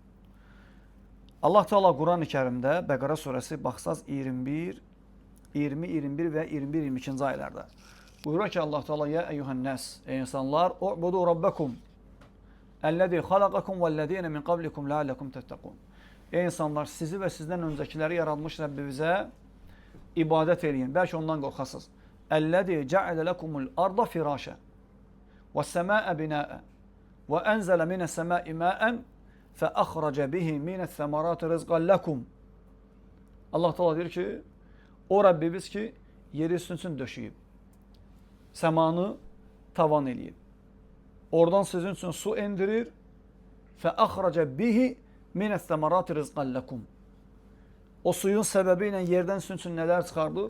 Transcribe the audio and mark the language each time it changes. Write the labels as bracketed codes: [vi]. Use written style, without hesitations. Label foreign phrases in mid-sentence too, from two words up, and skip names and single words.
[az] Allah Teala Quran-ı Kərimdə Bəqara surəsi baxsaz 21, 20, 21 və 21-22-ci ayələrdə buyurur ki, Allah Teala [ar] يا أيها الناس, [az] ey insanlar, [ar] اعبدوا ربكم الذي خلقكم والذين من قبلكم لعلكم تتقون. [az] Ey insanlar, sizi və sizdən öncəkiləri yaratmış Rəbbimizə ibadət eləyin. Bəlkə ondan qorxasınız. [ar] الذي جعل لكم الأرض فراشا والسماء بناء وأنزل من السماء ماء فأخرج به من الثمرات رزقا لكم. [az] Allah Teala deyir ki, o Rəbbimiz ki, yeri üstün döşəyib, səmanı tavan eləyib. Oradan sizin üçün su endirir. [ar] فأخرج به من الثمرات رزقا لكم. [az] O suyun səbəbi ilə yerdən sizin üçün nələr çıxardır?